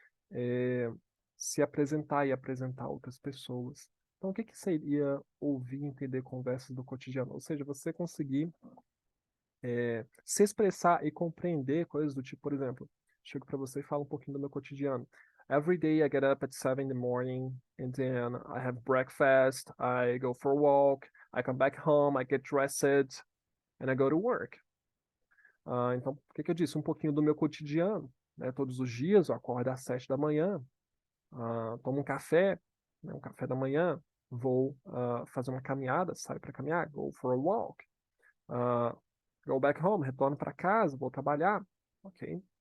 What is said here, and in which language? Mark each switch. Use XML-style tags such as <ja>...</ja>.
<pt>É, se apresentar e apresentar outras pessoas. Então, o que que seria ouvir e entender conversas do cotidiano? Ou seja, você conseguir se expressar e compreender coisas do tipo, por exemplo, chego para você e falo um pouquinho do meu cotidiano.</pt> <en>Every day I get up at 7 in the morning and then I have breakfast, I go for a walk, I come back home, I get dressed and I go to work.</en> <pt>Então, o que que eu disse? Um pouquinho do meu cotidiano, né? Todos os dias eu acordo às 7 da manhã, tomo um café, né? Um café da manhã, vou fazer uma caminhada, saio para caminhar,</pt> <en>go for a walk,</en> <pt>uh,</pt> <en>go back home,</en> <pt>retorno para casa, vou trabalhar, ok?</pt>